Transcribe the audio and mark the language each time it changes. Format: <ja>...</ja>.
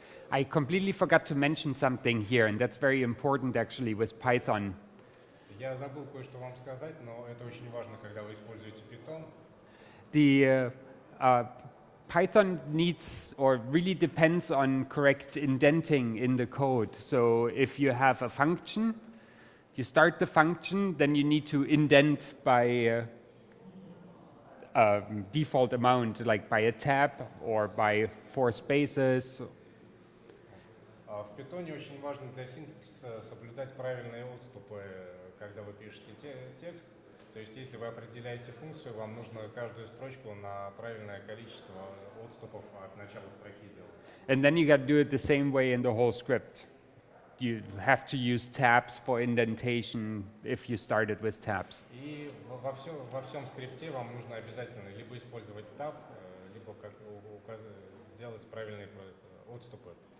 <en>I completely forgot to mention something here, and that's very important actually with Python.</en> <ru>Я забыл кое-что вам сказать, но это очень важно, когда вы используете Python.</ru> <en>The Python needs or really depends on correct indenting in the code. So if you have a function, you start the function, then you need to indent by default amount, like by a tab or by 4 spaces.</en> <ru>В Python очень важно для синтаксиса соблюдать правильные отступы, когда вы пишете текст. То есть, если вы определяете функцию, вам нужно каждую строчку на правильное количество отступов от начала строки делать.</ru> <en>And then you got to do it the same way in the whole script. You have to use tabs for indentation if you started with tabs.</en> <ru>И во всем скрипте вам нужно обязательно либо использовать tab, либо делать правильные отступы.</ru>